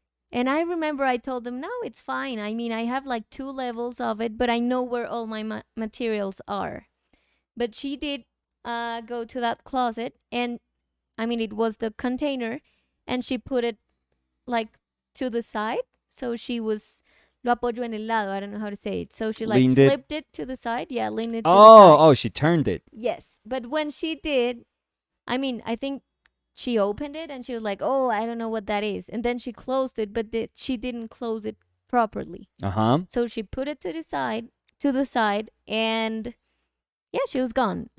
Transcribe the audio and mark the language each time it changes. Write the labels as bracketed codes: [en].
[en] And I remember I told them, no, it's fine. I mean, I have like 2 levels of it, but I know where all my materials are. But she did go to that closet, and I mean, it was the container, and she put it like to the side. So she was, [es] lo apoyo en el lado. [en] I don't know how to say it. So she like Leaned it. flipped it to the side. Yeah, leaned it to the side. Oh, she turned it. Yes. But when she did, I mean, I think she opened it and she was like, oh, I don't know what that is. And then she closed it, but she didn't close it properly. Uh-huh. So she put it to the side, and yeah, she was gone.